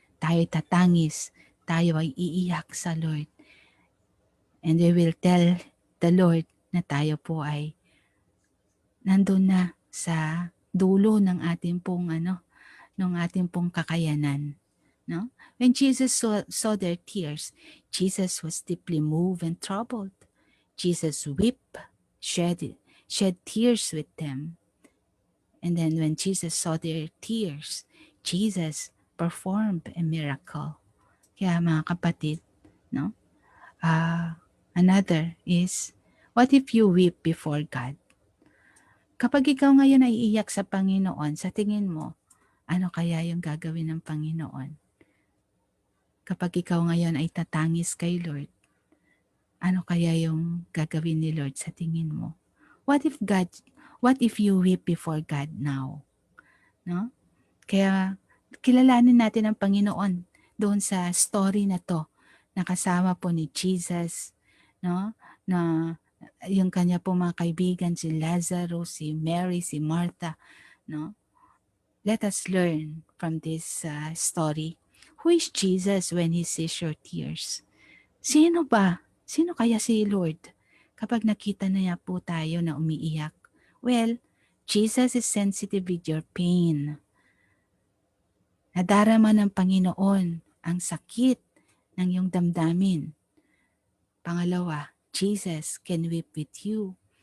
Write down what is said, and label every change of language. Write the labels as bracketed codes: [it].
[tl] tayo tatangis, tayo ay iiyak sa Lord. [en] And we will tell the Lord [tl] na tayo po ay nandun na sa dulo ng ating pong ng ating pong kakayanan. No? [en] When Jesus saw their tears, Jesus was deeply moved and troubled. Jesus wept, shed tears with them. And then when Jesus saw their tears, Jesus performed a miracle. [tl] Kaya mga kapatid, no? [en] Another is, what if you weep before God? [tl] Kapag ikaw ngayon ay iiyak sa Panginoon, sa tingin mo, ano kaya yung gagawin ng Panginoon? Kapag ikaw ngayon ay tatangis kay Lord, ano kaya yung gagawin ni Lord sa tingin mo? [en] What if you weep before God now? [tl] No? Kaya kilalanin natin ang Panginoon doon sa story na to, na kasama po ni Jesus, no? Na yung kanya po mga kaibigan, si Lazarus, si Mary, si Martha, no? [en] Let us learn from this story. Who is Jesus when He sees your tears? [tl] Sino ba? Sino kaya si Lord kapag nakita na niya po tayo na umiiyak? [en] Well, Jesus is sensitive with your pain. [tl] Nadarama ng Panginoon ang sakit ng iyong damdamin. Pangalawa, [en] Jesus can weep with you.